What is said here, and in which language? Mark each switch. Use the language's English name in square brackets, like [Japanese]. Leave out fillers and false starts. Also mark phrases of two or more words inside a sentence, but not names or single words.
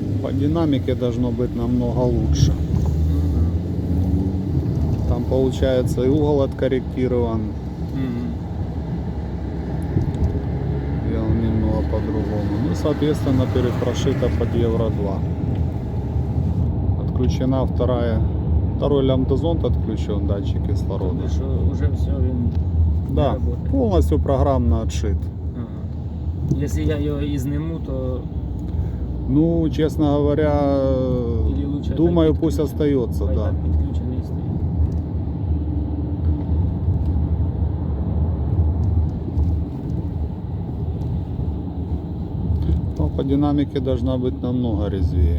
[Russian] По динамике должно быть намного лучше. Там получается и угол откорректирован. И он немного по-другому. Ну, соответственно, перепрошито под Евро 2. Отключена второй лямбда-зонд отключен, датчик кислорода. [Ukrainian] Тобто, що вже все він [Russian] Да, работает. полностью программно отшит. [Ukrainian] Ага. Якщо я його і зниму, то [Russian] Ну, честно говоря, Или лучше думаю, так пусть остается, [Ukrainian] хай [Russian] да. [Ukrainian] так підключений стоїть. [Russian] Но по динамике должна быть намного резвее.